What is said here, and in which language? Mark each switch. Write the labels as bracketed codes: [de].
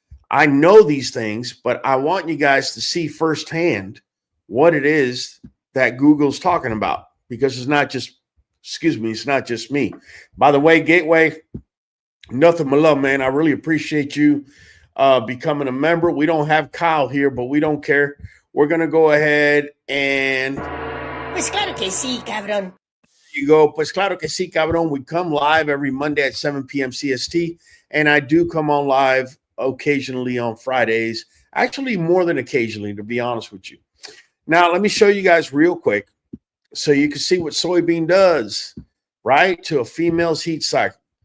[en] I know these things, but I want you guys to see firsthand what it is that Google's talking about, because it's not just, it's not just me. By the way, Gateway, nothing but love, man. I really appreciate you becoming a member. We don't have Kyle here, but we don't care. We're going to go ahead and... [es] Pues claro que sí, cabrón. [en] You go, [es] pues claro que sí, cabrón. [en] We come live every Monday at 7 p.m. CST, and I do come on live occasionally on Fridays. Actually, more than occasionally, to be honest with you. Now, let me show you guys real quick so you can see what soybean does, right, to a female's heat cycle.